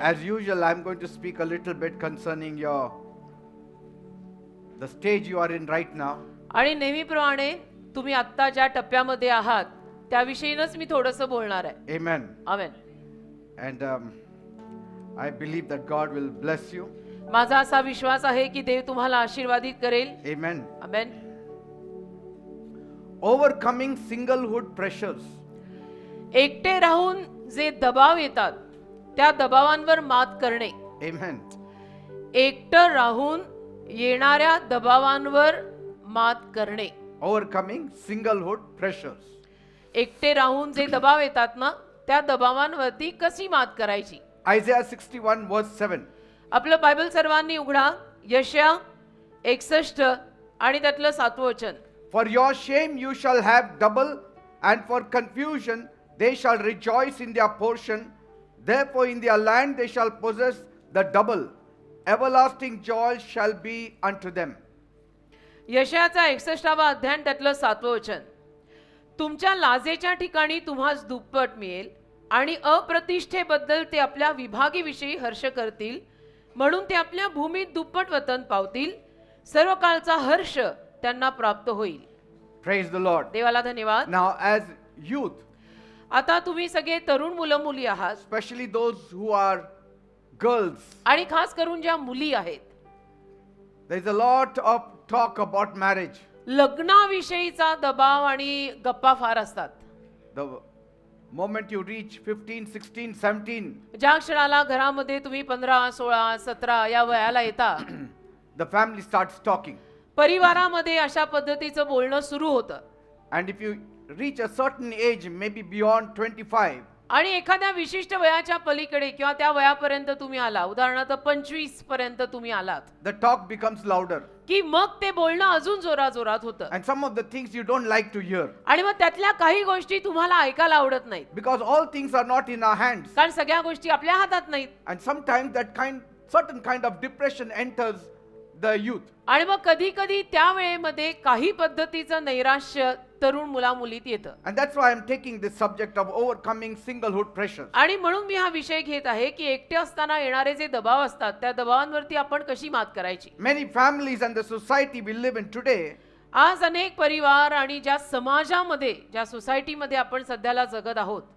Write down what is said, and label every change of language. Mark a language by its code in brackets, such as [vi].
[en] As usual, I'm going to speak a little bit concerning the stage you are in right now. [mr] आणि नेहमीप्रमाणे तुम्ही आता ज्या टप्प्यामध्ये आहात त्याविषयीच मी थोडंसं बोलणार आहे. [en] Amen. [mr] Amen. [en] And I believe that God will bless you. [mr] माझा असा विश्वास आहे की देव तुम्हाला आशीर्वादित करेल. [en] Amen. [mr] आमेन. [en] Overcoming singlehood pressures. [mr] एकटे राहून जे दबाव येतात त्या दबावांवर मात करणे. [en] Amen. [mr] एकटं राहून येणाऱ्या दबावांवर मात करणे. [en] Overcoming singlehood pressures. [mr] एकटे राहून जे दबाव येतात ना त्या दबावांवरती कशी मात करायची. [en] Isaiah 61 verse 7. [mr] आपलं बायबल सर्वांनी उघडा. यशया 61 आणि त्यातलं 7वं वचन. [en] For your shame you shall have double, and for confusion they shall rejoice in their portion. Therefore in their land they shall possess the double. Everlasting joy shall be unto them. [mr] यशयाचा 61वा अध्याय त्यातलं 7वं वचन. तुमच्या लाजेच्या ठिकाणी तुम्हास दुप्पट मिळेल आणि अप्रतिष्ठेबद्दल ते आपल्या विभागीविषयी हर्ष करतील, म्हणून ते आपल्या भूमीत दुप्पट वतन पावतील. सर्व काळचा हर्ष त्यांना प्राप्त होईल. [en] Praise the Lord. [mr] देवाला धन्यवाद. [en] Now as youth, [mr] आता तुम्ही सगळे तरुण मुलं मुली आहात [en] especially those who are girls, [mr] आणि खास करून ज्या मुली आहेत, [en] there is a lot of talk about marriage. [mr] लग्नाविषयीचा दबाव आणि गप्पा फार असतात. [en] The moment you reach 15, 16, 17, [mr] ज्या क्षणाला घरामध्ये तुम्ही 15, 16, 17 या वयाला येता [en] the family starts talking. [mr] परिवारामध्ये अशा पद्धतीचं बोलणं सुरू होतं. [en] And if you reach a certain age, maybe beyond 25, [mr] आणि एखाद्या विशिष्ट वयाच्या पलीकडे किंवा त्या वयापर्यंत तुम्ही आला, उदाहरणार्थ 25 पर्यंत तुम्ही आलात, [en] the talk becomes louder. [mr] की मग ते बोलणं अजून जोरात होतं. [en] And some of the things you don't like to hear. [mr] आणि मग त्यातल्या काही गोष्टी तुम्हाला ऐकायला आवडत नाहीत. [en] Because all things are not in our hands. [mr] कारण सगळ्या गोष्टी आपल्या हातात नाहीत. [en] And sometimes certain kind of depression enters the youth. [mr] आणि मग कधी कधी त्या वेळेमध्ये काही पद्धतीचं नैराश्य तरुण मुला मुलीत येतं. [en] And that's why I'm taking this subject of overcoming singlehood pressures. [mr] आणि म्हणून मी हा विषय घेत आहे की एकटे असताना येणारे जे दबाव असतात त्या दबावांवरती आपण कशी मात करायची. [en] Many families and the society we live in today, [mr] आज अनेक परिवार आणि ज्या समाजामध्ये ज्या सोसायटीमध्ये आपण सध्याला जगत आहोत,